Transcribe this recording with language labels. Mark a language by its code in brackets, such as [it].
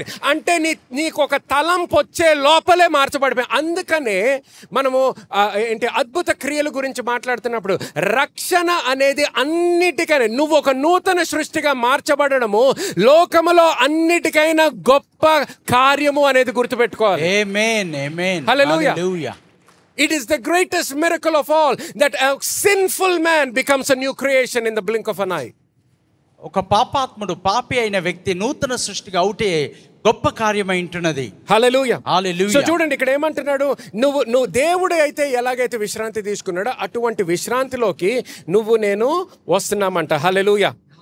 [te] అంటే నీకు ఒక తలంపు వచ్చే లోపలే మార్చబడిపోయి. అందుకనే మనము అద్భుత క్రియల గురించి మాట్లాడుతున్నప్పుడు రక్షణ అనేది అన్నిటికైనా నువ్వు ఒక నూతన సృష్టిగా మార్చబడము లోకములో అన్నిటికైనా గొప్ప కార్యము అనేది గుర్తుపెట్టుకోవాలి. ఆమేన్, ఆమేన్, హల్లెలూయా. [en] It is the greatest miracle of all that a sinful man becomes a new creation in the blink of an eye. [te] ఒక పాపాత్ముడు, పాపి అయిన వ్యక్తి నూతన సృష్టిగా అవుటే గొప్ప కార్యమై ఉంటున్నది. హల్లెలూయా, హల్లెలూయా. సో చూడండి ఇక్కడ ఏమంటున్నాడు? నువ్వు దేవుడు అయితే ఎలాగైతే విశ్రాంతి తీసుకున్నాడో అటువంటి విశ్రాంతిలోకి నువ్వు నేను వస్తున్నామంట. హల్లెలూయా.